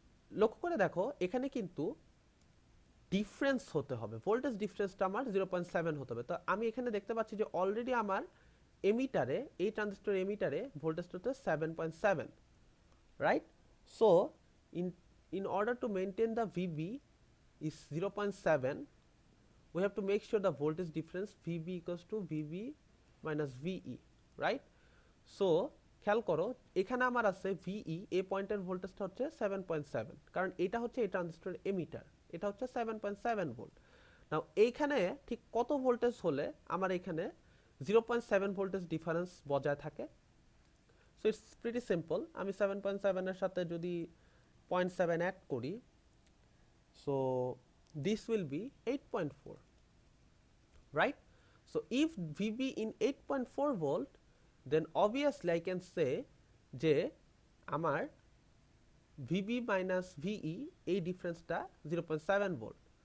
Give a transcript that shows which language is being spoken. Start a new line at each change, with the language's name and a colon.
Bangla: লক্ষ্য করে দেখো এখানে কিন্তু ডিফারেন্স হতে হবে, ভোল্টেজ ডিফারেন্সটা আমার 0.7 হতে হবে। তো আমি এখানে দেখতে পাচ্ছি যে অলরেডি আমার এমিটারে, এই ট্রানজিস্টর এমিটারে ভোল্টেজটা হচ্ছে 7.7, right.
English: So in order to maintain the VB is 0.7, we have to make sure the voltage difference VB equals to VB minus VE, right?
Bangla: So খেয়াল করো এখানে আমার আছে VE, এই পয়েন্টের ভোল্টেজটা হচ্ছে 7.7, কারণ এটা হচ্ছে এই ট্রানজিস্টরের এমিটার, এটা হচ্ছে 7.7 ভোল্ট। নাও এইখানে ঠিক কত ভোল্টেজ হলে আমার এখানে 0.7 ভোল্টেজ ডিফারেন্স বজায় থাকে?
English: so it's pretty simple,
Bangla: আমি 7.7 এর সাথে যদি 0.7 অ্যাড করি,
English: so this will be 8.4, right? So if VB in 8.4 volt, then obviously I can say
Bangla: যে আমার VB minus VE এই ডিফারেন্সটা 0.7 ভোল্ট।